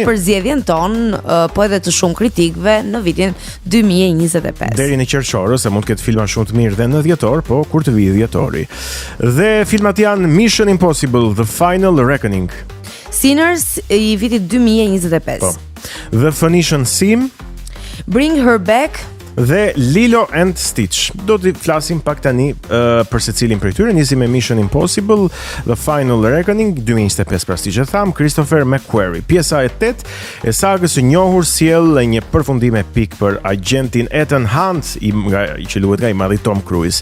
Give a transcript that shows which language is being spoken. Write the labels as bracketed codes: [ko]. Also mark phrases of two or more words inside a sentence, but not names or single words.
[sq] Në përzgjedhjen tonë, po edhe të shumë kritikëve në vitin 2025. Deri në qershor, se mund të ketë filma shumë të mirë dhe në dhjetor, po kur të vijë dhjetori. Dhe filmat janë Mission Impossible: The Final Reckoning, Sinners i vitit 2025. Po. The Phoenician Sim, Bring Her Back dhe Lilo and Stitch. Do të flasim pak tani për secilin prej tyre. Nisim me Mission Impossible: The Final Reckoning 2025, pra siç e tham, Christopher McQuarrie. Pjesa e 8 e sagës së njohur sjell një përfundim epik për agentin Ethan Hunt, që luhet nga i madhi Tom Cruise.